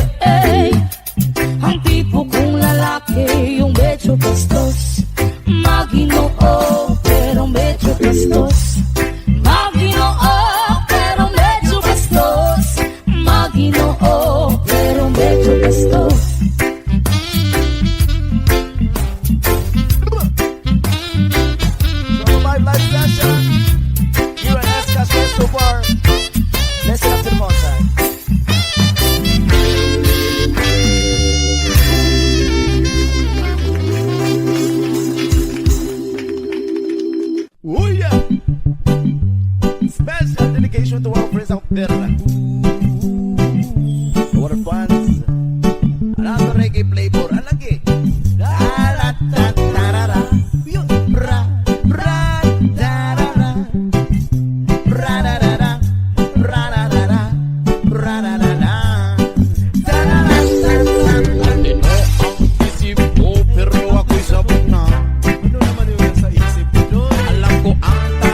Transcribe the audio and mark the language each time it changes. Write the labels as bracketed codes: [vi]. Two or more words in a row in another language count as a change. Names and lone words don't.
[tl] Ang tipo kong lalaki, yung medyo bastos, maginoo, pero medyo bastos. Maginoo, pero medyo bastos. Maginoo, pero medyo bastos. [en] From a live session, here at Escas Resto Bar. Listen up to the outside. Oh yeah! Special dedication to our friends out there. To our fans. Another reggae flavor. Alagi. Da-da-da-da-da-da. Bra, bra, da-da-da. Bra-da-da-da. Bra-da-da-da. Bra-da-da-da. Da-da-da-da-da-da. [tl] Ang isip ko, pero ako'y sabog na. Ano naman yung sa isip ko? Alam ko ang